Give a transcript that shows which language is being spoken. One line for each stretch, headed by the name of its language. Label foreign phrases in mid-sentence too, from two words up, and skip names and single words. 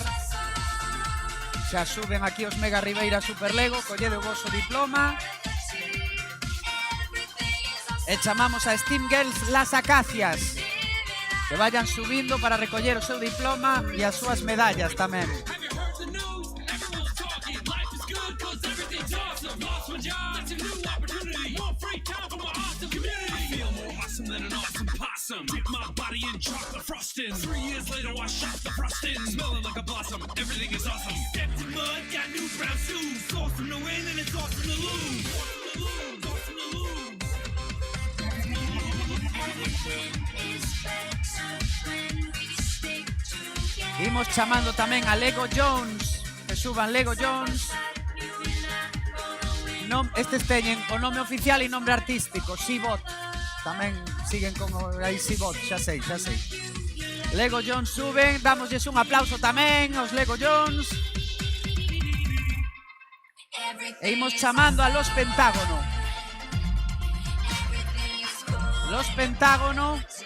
Galician: Xa suben aquí os Mega Ribeira Super Lego, collede o voso diploma. E chamamos a Steam Girls Las Acacias, que vayan subindo para recoller o seu diploma e as súas medallas tamén.
English: Than an awesome possum. Dip my body in chocolate frosting. 3 years later, I shot the frosting. Smelling like a blossom. Everything is awesome. Stepped in mud, got new brown shoes. Awesome to win and it's awesome to lose. Awesome to lose.
Galician: Imos chamando tamén a Lego Jones, que suban Lego Jones. Estes teñen o nome oficial e
Spanish: nombre artístico,
Galician: Seabot. Tamén siguen con aí Seabot, xa sei. Lego Jones suben, dámoslles un aplauso tamén aos Lego Jones. E imos chamando a Los Pentágono. Los Pentágono.